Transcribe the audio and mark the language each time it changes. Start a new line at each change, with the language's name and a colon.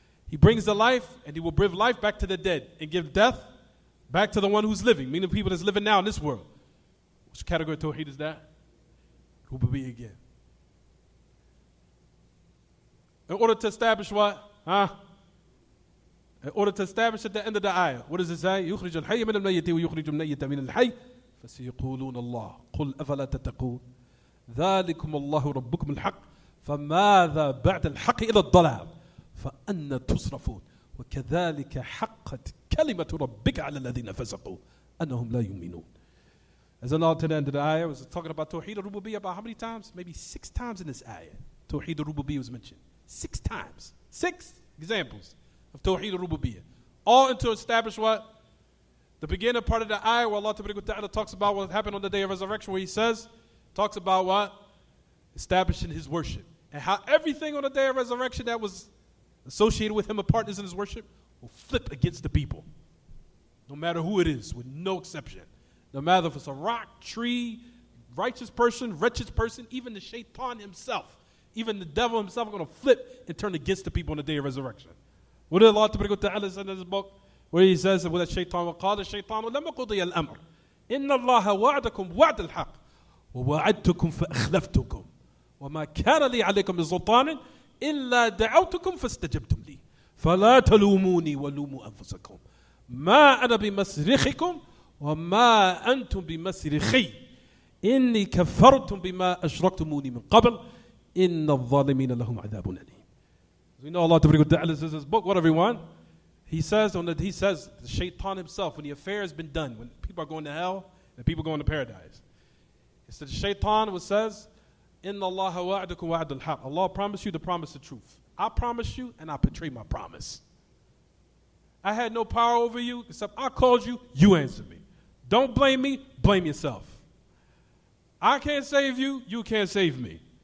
English: He brings the life, and He will bring life back to the dead and give death back to the one who's living, meaning the people that's living now in this world. Which category of Tawheed is that? Rububiyyah again. In order to establish what? In order to establish at the end of the ayah, what does it say?
Arabic: يخرج الحي من الميت ويخرج الميت من الحي فسيقولون الله قل أفلا تتقون ذلكم الله ربكم الحق فماذا بعد الحق إلى الضلال فأن تصرفون وكذلك حقت كلمة ربك على الذين فسقوا أنهم لا يؤمنون.
English: As an to the end of the ayah, was talking about Tawheed al-Rububiyyah about how many times? Maybe 6 times in this ayah. Tawheed al-Rububiyyah was mentioned. 6 times. 6 examples of Tawheed al-Rububiyyah. All to establish what? The beginning part of the ayah where Allah Ta'ala talks about what happened on the day of resurrection, where He says, talks about what? Establishing His worship. And how everything on the day of resurrection that was associated with Him and partners in His worship will flip against the people. No matter who it is, with no exception. No matter if it's a rock, tree, righteous person, wretched person, even the shaitan himself, even the devil himself are going to flip and turn against the people on the day of resurrection. What did Allah Ta'ala say in this book? Where He says, with the shaitan,
Arabic: وَقَالَ الشَّيْطَانُ لَمَّا قُضِيَ الْأَمْرُ إِنَّ اللَّهَ وَعَدَكُمْ وَعْدَ الْحَقِّ وَوَعَدْتُكُمْ فَأَخْلَفْتُكُمْ وَمَا كَانَ لِي عَلَيْكُمْ بِسُلْطَانٍ إِلَّا دَعَوْتُكُمْ فَاسْتَجَبْتُمْ لِي فَلَا تَلُومُونِي وَلُومُوا أَنفُسَكُمْ مَا أَنَا بِمَصْرِخِكُمْ وَمَا أَنْتُمْ بِمَصْرِخِي إِنِّي كَفَرْتُمْ بِمَا أَشْرَكْتُمُونِي مِنْ قَبْلِ إِنَّ الظَّالِمِينَ لَهُمْ عَذَابٌ أَلِيمٌ.
English: We know Allah Ta'ala says in His book, what everyone? He says the shaitan himself, when the affair has been done, when people are going to hell and people going to paradise. It's the shaitan says,
Arabic: إِنَّ اللَّهَ وَعْدَكُمْ وَعْدَ الْحَقِّ.
English: Allah promised you to promise the truth. I promise you and I betray my promise. I had no power over you except I called you, you answered me. Don't blame me, blame yourself. I can't save you, you can't save me.